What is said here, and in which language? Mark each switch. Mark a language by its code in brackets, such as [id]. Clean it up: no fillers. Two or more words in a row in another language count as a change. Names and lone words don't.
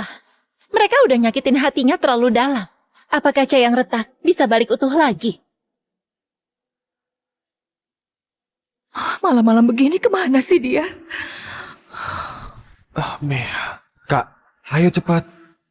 [id] Mereka udah nyakitin hatinya terlalu dalam. Apa kaca yang retak bisa balik utuh lagi? Malam-malam begini kemana sih dia? Mea. Kak, ayo cepat. 「 [ja] 君の声が聞こえる」 [id] Kak, [ja] 「君の声が聞こえる」 [id] ayo cepat. [ja] 「君の声が聞こえる」 [id] Kak, [ja] 「君の声が聞こえる」 [id] ayo cepat.